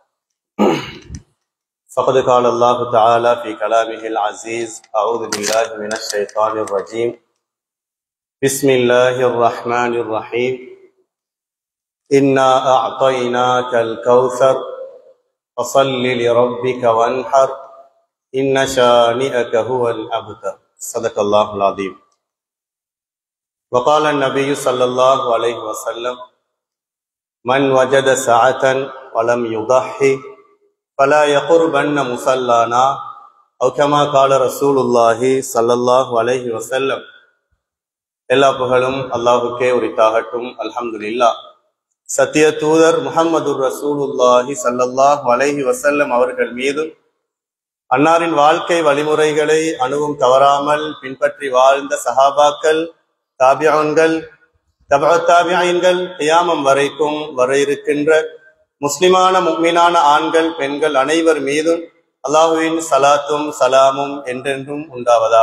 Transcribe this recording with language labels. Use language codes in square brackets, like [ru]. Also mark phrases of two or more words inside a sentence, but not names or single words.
[ar] فقد قال الله تعالى في كلامه العزيز أعوذ بالله من الشيطان الرجيم بسم الله الرحمن الرحيم إنا أعطيناك الكوثر فصل لربك وانحر إن شانئك هو الأبتر صدق الله العظيم. وقال النبي صلى الله عليه وسلم من وجد سعة ولم يضحي فلا يقربن مصلانا أو كما قال رسول الله صلى الله عليه وسلم. [ta] எல்லா புகழும் அல்லாஹுக்கே உரித்தாகட்டும். [ar] الحمد لله. [ta] சத்திய தூதர் [ar] محمد رسول الله صلى الله عليه وسلم [ta] அவர்கள் மீதும் அன்னாரின் வாழ்க்கை வழிமுறைகளை அணுவும் தவறாமல் பின்பற்றி வாழ்ந்த சஹாபாக்கள், தாபியன்கள், தபஅத் தாபியீன்கள் கியாமம் வரைக்கும் வர இருக்கின்ற முஸ்லிமான முஃமினான ஆண்கள் பெண்கள் அனைவர் மீதும் அல்லாஹ்வின் சலாத்தும் சலாமும் என்றென்றும் உண்டாவதாக.